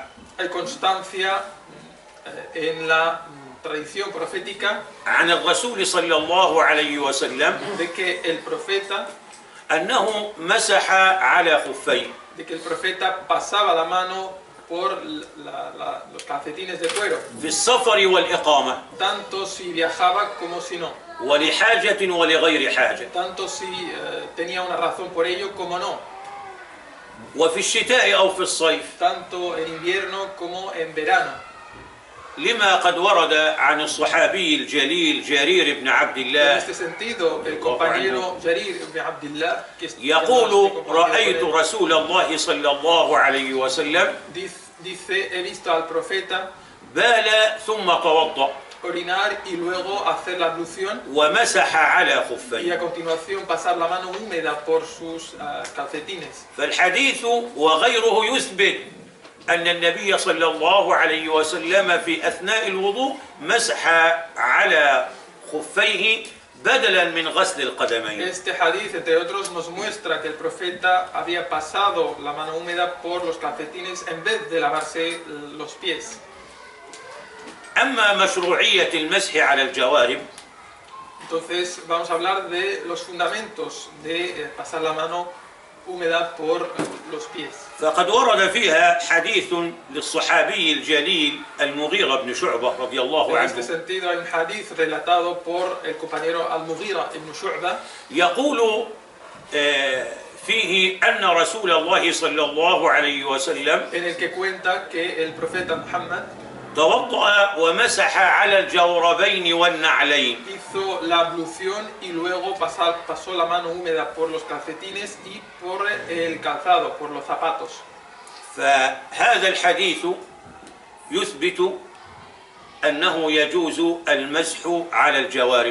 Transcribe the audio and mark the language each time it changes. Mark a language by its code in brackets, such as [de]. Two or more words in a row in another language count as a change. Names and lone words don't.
[es] hay constancia en la tradición profética [ar] عن الرسول صلى الله عليه وسلم [es] de que el profeta [ar] أنه مسح على خفيه [es] pasaba la mano por los calcetines de cuero, [ar] في السفر والإقامة [es] tanto si viajaba como si no, [ar] ولحاجة ولغير حاجة [es] tanto si tenía una razón por ello como no, [ar] وفي الشتاء أو في الصيف [es] tanto en invierno como en verano. [ar] لما قد ورد عن الصحابي الجليل جرير بن عبد [es] En [ar] الله [es] este sentido, el compañero Jarir ibn Abdullah, que [ar] يقول رأيت رسول الله صلى الله عليه وسلم [es] dice, he visto al profeta [ar] بال ثم توضأ [es] orinar y luego hacer la ablución [ar] ومسح على [es] y [ar] خفيه. [es] a continuación pasar la mano húmeda por sus calcetines. [ar] فالحديث وغيره يثبت أن النبي صلى الله عليه وسلم في أثناء الوضوء مسح على خفيه بدلا من غسل القدمين. [es] Este hadith, entre otros, nos muestra que el profeta había pasado la mano húmeda por los calcetines en vez de lavarse los pies. [ar] أما مشروعية المسح على الجوارب [es] Entonces vamos a hablar de los fundamentos de pasar la mano húmeda por los pies. [ar] فقد ورد فيها حديث للصحابي الجليل المغيرة بن شعبة رضي الله [es] En este [ar] عنه [es] sentido hay un hadith relatado por el compañero Al-Mughira ibn Shu'ba [ar] يقول فيه أن رسول الله صلى الله عليه وسلم [es] en el que cuenta que el profeta Muhammad [ar] توضأ ومسح على الجوربين والنعلين. [es] hizo la ablución y luego pasó la mano húmeda por los calcetines y por el calzado, por los zapatos. [ar] فهذا الحديث يثبت أنه يجوز المسح على الجوارب.